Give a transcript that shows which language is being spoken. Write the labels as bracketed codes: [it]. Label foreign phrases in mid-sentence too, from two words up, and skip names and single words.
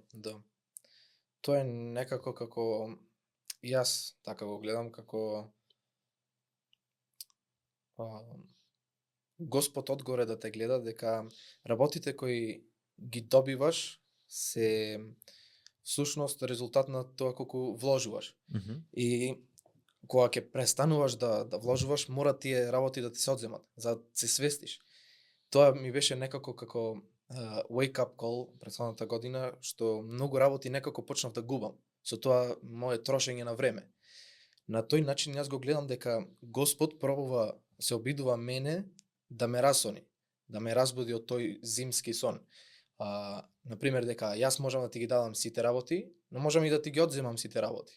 [mk] Тоа е некако како јас така го гледам, како Господ одгоре да те гледа дека работите кои ги добиваш се всушност резултат на тоа колку вложуваш. И кога ќе престануваш да вложуваш, мора тие работи да ти се одземат, за да се свестиш. Тоа ми беше некако како [en] wake up call [mk] претходната година, што многу работи некако почнав да губам. Со тоа моје трошење на време. На тој начин јас го гледам дека Господ пробува, се обидува мене да ме расони, да ме разбуди од тој зимски сон. Например, дека јас можам да ти ги дадам сите работи, но можам и да ти ги одземам сите работи.